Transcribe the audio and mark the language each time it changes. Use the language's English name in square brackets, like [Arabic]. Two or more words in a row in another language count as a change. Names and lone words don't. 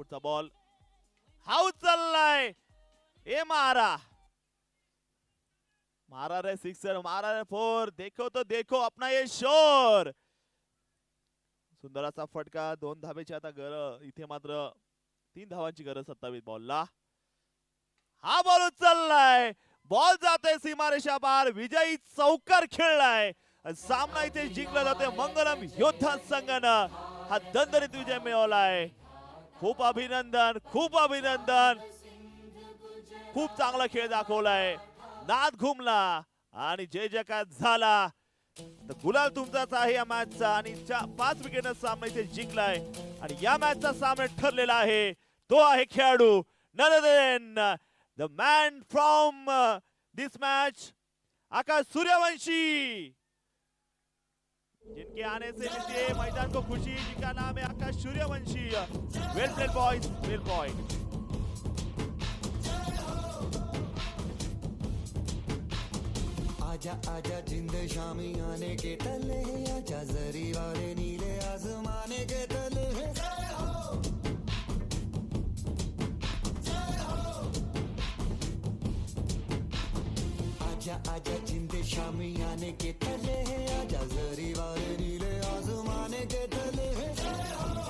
[Marathi] पुढचा बॉल हा उचललाय. ए मारा मारा रे सिक्सर. मारा रे 4. [Hindi] देखो तो देखो अपना ये शोर. [Marathi] सुंदर असा फटका. 2 धावेची आता गरज. इथे मात्र 3 धावांची गरज 27 बॉलला. हा बॉल उचललाय. बॉल जातोय सीमारेषा बाहेर. विजयी चौकार खेळलाय. सामना इथे जिंकला जातोय मंगलम योद्धा संघानं. हा दणदणीत विजय मिळवलाय. खूप अभिनंदन. खूप अभिनंदन. खूप चांगला खेळ दाखवलाय. नाद घुमला आणि जय जयकार झाला. गुलाल तुमचाच आहे या मॅचचा. आणि 5 विकेटने सामना इथे जिंकलाय. आणि या मॅचचा सामना ठरलेला आहे. तो आहे खेळाडू [English] none other than the man from this match [Marathi] आकाश सूर्यवंशी. [Hindi] जिनके आने से मिलती है मैदान को खुशी, जिनका नाम है आकाश सूर्यवंशी। [English] well played boys, well point. [Hindi] आजा आजा जिंद शामी आने के तले, आजा जरी वाले नीले आसमाने के तले। आजा आजा जिंद शामी आने के तले, आजा जरी वाले नीले आसमाने के तले।